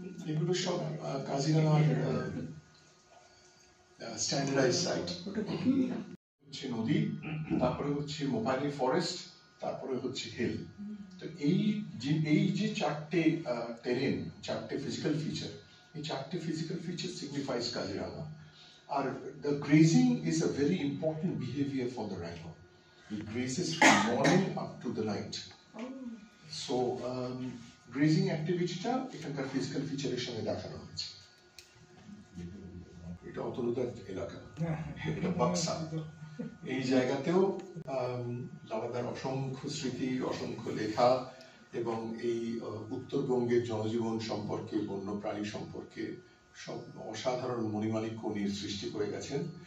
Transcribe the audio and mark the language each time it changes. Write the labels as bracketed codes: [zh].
[bn] এগুলো সব কাজিরাঙ্গার standardise site. হচ্ছে নদী, তারপরে হচ্ছে মোপাইলি ফরেস্ট, তারপরে হচ্ছে হিল। তো এই যে চারটে টেরেন, চারটে ফিজিক্যাল ফিচার, এই চারটে physical feature signifies Kaziranga. [en] আর the grazing is a very important behavior for the rhino. It grazes from morning up to the night. [bn] So grazing অ্যাক্টিভিটিটা এখানকার ফিজিক্যাল ফিচারের সঙ্গে দেখানো হয়েছে। এটা অতলুদার এলাকা, এটা বাক্সা। এই জায়গাতেও লালাদার অসংখ্য স্মৃতি, অসংখ্য লেখা এবং এই উত্তরবঙ্গের জনজীবন সম্পর্কে, বন্যপ্রাণী সম্পর্কে সব অসাধারণ মণিমাণিক্য উনি সৃষ্টি করে গেছেন।